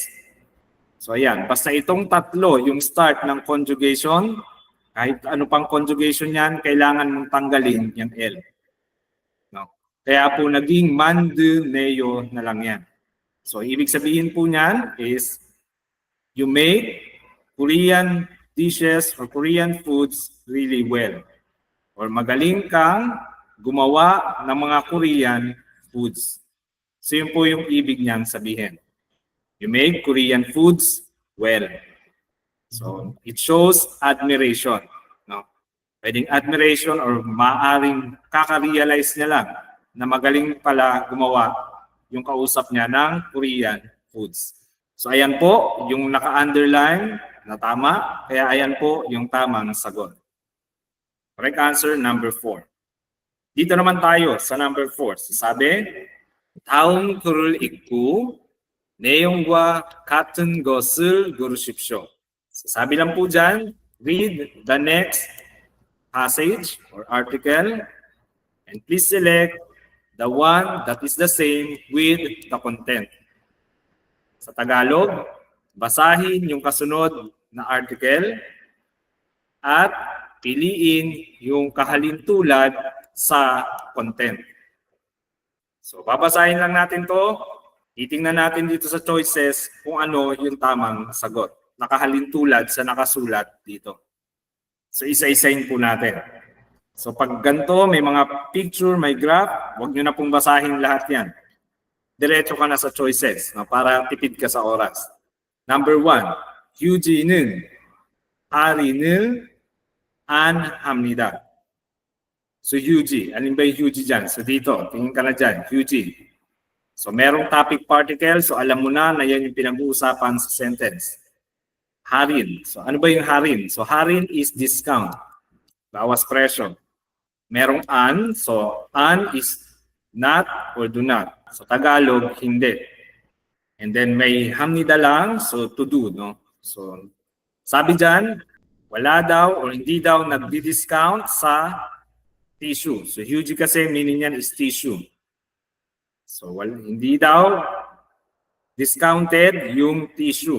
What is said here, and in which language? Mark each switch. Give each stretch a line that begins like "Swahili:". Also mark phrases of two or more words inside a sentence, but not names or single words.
Filipino: So ayan, basta itong tatlo yung start ng conjugation, kahit ano pang conjugation yan, kailangan mong tanggalin yung L. No? Kaya po naging mandeneo na lang yan.
English: So
Filipino: ibig sabihin po niyan
English: is you make Korean dishes or Korean foods really well.
Filipino: Or magaling kang gumawa ng mga
English: Korean foods.
Filipino: So yun po yung ibig niyang sabihin.
English: You make Korean foods well. So it shows admiration. No?
Filipino: Pwedeng admiration or maaaring kaka-realize niya lang na magaling pala gumawa yung kausap niya ng
English: Korean foods.
Filipino: So ayan po yung naka-underline na tama. Kaya ayan po yung tamang sagot.
English: Correct answer, number 4.
Filipino: Dito naman tayo sa number 4. So sabi,
Korean: 다음 글을 읽고 내용과 같은 것을 고르십시오.
Filipino: So sabi lang po dyan,
English: read the next passage or article and please select the one that is the same with the content.
Filipino: Sa Tagalog, basahin yung kasunod na article at piliin yung kahalintulad sa content. So babasahin lang natin to. Titingnan natin dito sa choices kung ano yung tamang sagot. Nakahalintulad sa nakasulat dito. So isa-isahin po natin. So pag ganito, may mga picture, may graph, huwag nyo na pong basahin lahat yan. Diretso ka na sa choices para tipid ka sa oras.
English: Number 1,
Korean: 휴지는 할인을 안 합니다.
Filipino: So 휴지, alin ba yung 휴지 dyan? So dito, tingin ka na dyan, 휴지. So merong
English: topic particle,
Filipino: so alam mo na yan yung pinag-uusapan sa sentence. Harin. So ano ba yung harin? So harin
English: is discount.
Filipino: Bawas presyo.
English: Merong an, so an is not or do not.
Filipino: So Tagalog, hindi.
English: And then
Filipino: may hamnida lang,
English: so to do.
Filipino: No? So sabi dyan, wala daw or hindi daw nagdi-discount sa tissue. So huge kasi meaning yan
English: is tissue.
Filipino: So hindi daw discounted yung tissue.